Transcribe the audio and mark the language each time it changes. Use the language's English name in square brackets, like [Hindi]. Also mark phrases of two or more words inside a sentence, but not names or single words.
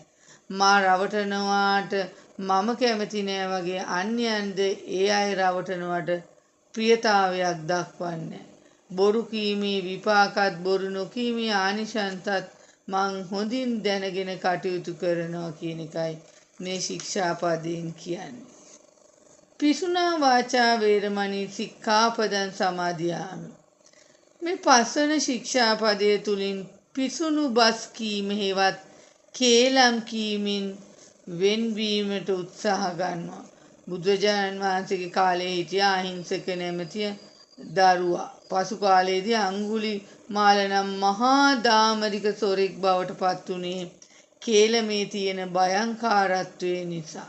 [Sinhala] මා රවටනවාට මම කැමති නෑ වගේ අන්‍යයන්ද ඒ අය රවටනවට ප්‍රියතාවයක් දක්වන්නේ. බොරු කීමේ විපාකත් බොරු නොකීමේ ආනිශංසත් මං හොඳින් දැනගෙන කටයුතු කරනවා කියන එකයි මේ ශික්ෂාපදයෙන් කියන්නේ. [Pali] පිසුනා වාචා වේරමණී සික්ඛාපදං සමාදියාමි. [Sinhala] මේ පස්වන ශික්ෂාපදය තුලින් පිසුණු බස් කීම හේවත් කේලම් කීමෙන් වෙන්වීමට උත්සාහ ගන්නවා. බුදුරජාණන් වහන්සේගේ කාලේ හිටිය අහිංසක නැමැති දරුවා පසු කාලයේදී අඟුලිමාල නම් මහා දාමරික සොරෙක් බවට පත් වුණේ කේලමේ තියෙන භයංකාරත්වය නිසා.